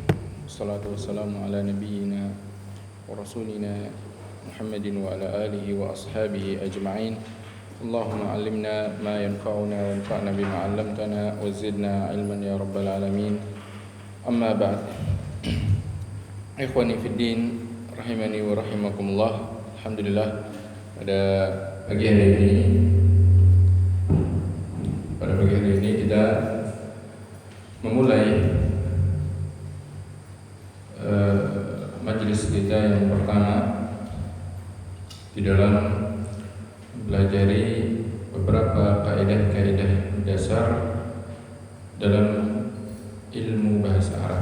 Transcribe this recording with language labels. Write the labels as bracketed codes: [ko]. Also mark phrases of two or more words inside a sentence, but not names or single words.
[ar] والصلاة والسلام على نبينا ورسولنا محمد وعلى آله وأصحابه أجمعين. اللهم علمنا ما ينفعنا وانفعنا بما علمتنا وزدنا علما يا رب العالمين. أما بعد. إخواني في الدين, رحمني ورحمكم الله. [id] Alhamdulillah, pada pagi hari ini kita memulai majelis kita yang pertama di dalam mempelajari beberapa kaidah-kaidah dasar dalam ilmu bahasa Arab.